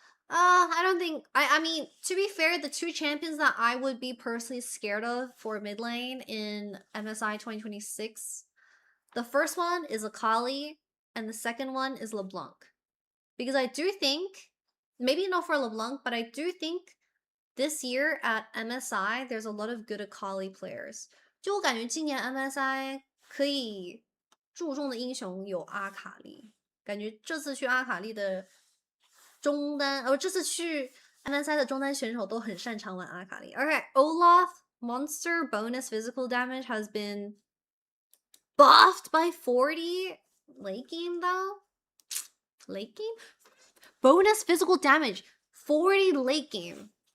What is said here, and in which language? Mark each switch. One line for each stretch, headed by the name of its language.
English: I don't think I mean, to be fair, the two champions that I would be personally scared of for mid lane in MSI 2026, the first one is Akali and the second one is LeBlanc. Because I do think, maybe not for LeBlanc, but I do think this year at MSI there's a lot of good Akali players.
Chinese: 就我感觉今年 MSI 可以注重的英雄有阿卡丽，感觉这次去阿卡丽的中单，这次去 MSI 的中单选手都很擅长玩阿卡丽。
English: Okay, Olaf monster bonus physical damage has been buffed by 40 late game though. Late game? Bonus physical damage 40 late game.